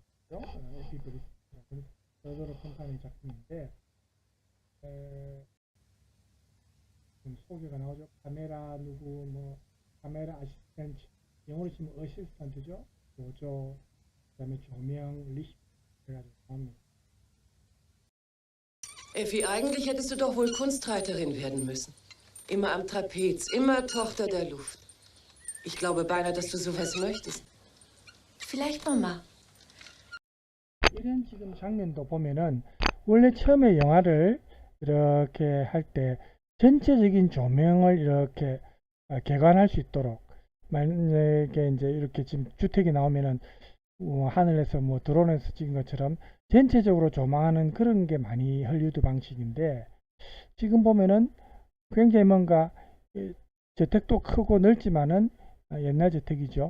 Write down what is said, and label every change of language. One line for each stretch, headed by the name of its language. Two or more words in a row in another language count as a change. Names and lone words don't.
Korean: 에피브리스 테오도르 폰타네의 작품인데, 소개가 나오죠. 카메라 누구, 뭐 카메라 아시스턴트, 영어로 치면 어시스턴트죠. 보조, 그다음에 조명, 리cht 해가지고 나옵니다.
German: Effi, eigentlich hättest du doch wohl Kunstreiterin werden müssen. Immer am Trapez, immer Tochter der Luft. Ich glaube beinahe, dass du sowas möchtest. Vielleicht Mama.
Korean: 이런 지금 장면도 보면은 원래 처음에 영화를 이렇게 할 때 전체적인 조명을 이렇게 개관할 수 있도록 만약에 이제 이렇게 지금 주택이 나오면은 하늘에서 뭐 드론에서 찍은 것처럼 전체적으로 조망하는 그런 게 많이 헐리우드 방식인데, 지금 보면은 굉장히 뭔가 저택도 크고 넓지만은 옛날 저택이죠.